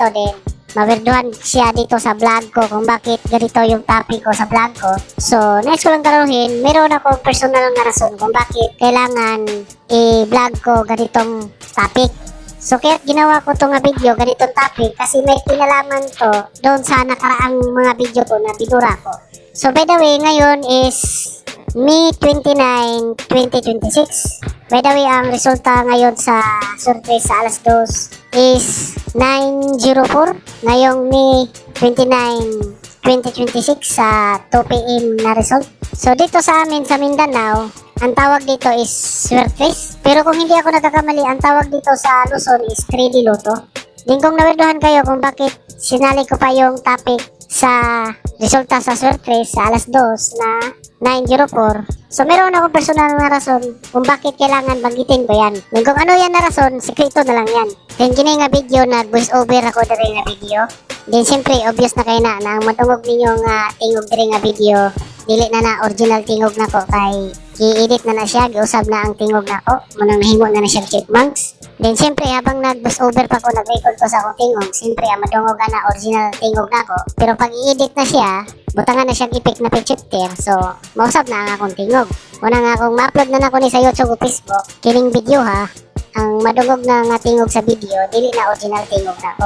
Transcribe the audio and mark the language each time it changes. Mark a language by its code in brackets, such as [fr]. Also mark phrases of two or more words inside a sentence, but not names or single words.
[tl] Then mawerduhan siya dito sa vlog ko kung bakit ganito yung topic ko sa vlog ko. So, next ko lang klaruhin, meron ako personal na rason kung bakit kailangan i-vlog ko ganitong topic. So, kaya ginawa ko itong video, ganitong topic, kasi may kinalaman to doon sa nakaraang mga video ko na binura ko. So, [en] by the way, [tl] ngayon is May 29, 2026. [en] By the way, [tl] ang resulta ngayon sa survey sa alas 2 is 9:04. Ngayong May 29, 2026 sa 2 PM na result. So dito sa amin sa Mindanao, ang tawag dito is Swerte. Pero kung hindi ako nagkakamali, ang tawag dito sa Luzon is 3D Lotto. Din kung nawerduhan kayo kung bakit sinali ko pa yung topic sa resulta sa Swerte sa alas 2 na 9:04. So meron ako personal na rason kung bakit kailangan banggitin ko yan. Then kung ano yan na rason, sekreto na lang yan. [ceb] Then kini nga video, nag-voice over ako diri nga video. Then siyempre, obvious na kayo na ang matungog ninyo nga tingog diri nga video, dili na original tingog nako kay i-edit na siya, giusab na ang tingog nako, munang nahingo na siya chipmunks. Then siyempre, habang nag-voice over pa ko, nag-record ko sa akong tingog, siyempre ang madungog na original tingog nako. Pero pag i-edit na siya, butangan na siya ipik na picture, so mausap na ang akong tingog. Muna nga kung ma-upload na nako ni sa YouTube o Facebook, kining video ha, ang madungog na nga tingog sa video, dili na original tingog nako.